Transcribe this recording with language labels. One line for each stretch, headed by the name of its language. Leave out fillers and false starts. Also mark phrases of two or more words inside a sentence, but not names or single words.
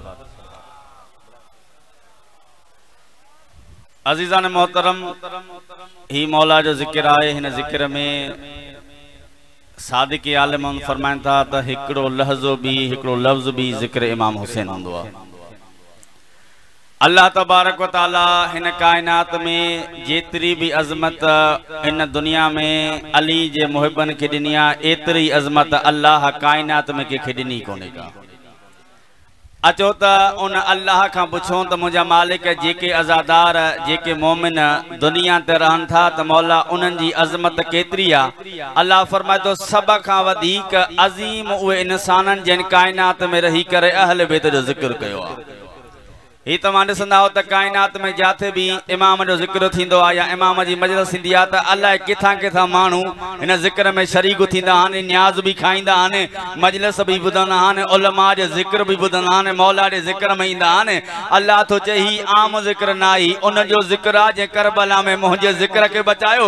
Sindhi: अजीज़ान मोहतरम ही मौला जो ज़िक्र आए हिन ज़िक्र में सादिक़ आलिम फरमाइन था त हिकिड़ो लहज़ो भी हिकिड़ो लफ्ज़ भी ज़िक्र इमाम हुसैन हूंदो आहे।
Arabic: الله تبارك وتعالى
Sindhi: हिन कायनात में जेतरी भी अज़मत इन दुनिया में अली जे मुहिबन के ॾिनी आहे एतरी अज़मत अल्लाह कायनात में कंहिंखे ॾिनी कोन्हे का। अचो त उन अल्लाह का पुछो त मुंहिंजा मालिक जेके अज़ादार जेके मोमिन दुनिया ते रहन था त मौला उन्हनि जी अज़मत केतरी आहे। अल्लाह फरमाए तो सब खां वधीक अज़ीम उहे इंसाननि जिन कायनात में रही करे अहल बैत जो ज़िक्र कयो आहे। ही तव्हां ॾिसंदा हो त कायनात में जाते भी इमाम जो ज़िक्र थींदो आहे या इमाम जी मजलिस थींदी आहे त अलाए किथां किथां माण्हू हिन ज़िक्र में शरीक थींदा आहिनि, न्याज़ भी खाईंदा आहिनि, मजलिस भी ॿुधंदा आहिनि, उलमा जो ज़िक्र भी ॿुधंदा आहिनि, मौला जे ज़िक्र में ईंदा आहिनि। अल्लाह थो चए ही आम ज़िक्र न आई, उन जो ज़िक्र आहे जंहिं करबला में मुंहिंजे ज़िक्र खे बचायो।